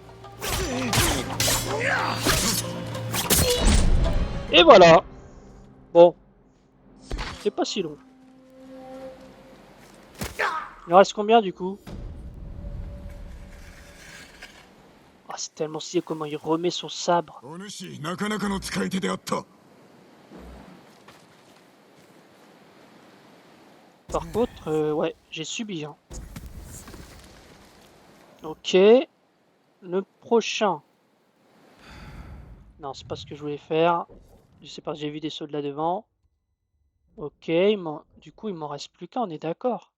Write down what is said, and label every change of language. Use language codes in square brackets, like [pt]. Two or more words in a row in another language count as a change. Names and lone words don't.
[fr] Et voilà. Bon. C'est pas si long. Il en reste combien du coup? Ah, c'est tellement stylé comment il remet son sabre. [ja] お主、なかなかの使い手であった。 [fr] Par contre, ouais, j'ai subi. Hein. Ok. Le prochain. Non, c'est pas ce que je voulais faire. Je sais pas, j'ai vu des sauts de là devant. Ok, du coup, il m'en reste plus qu'un, on est d'accord.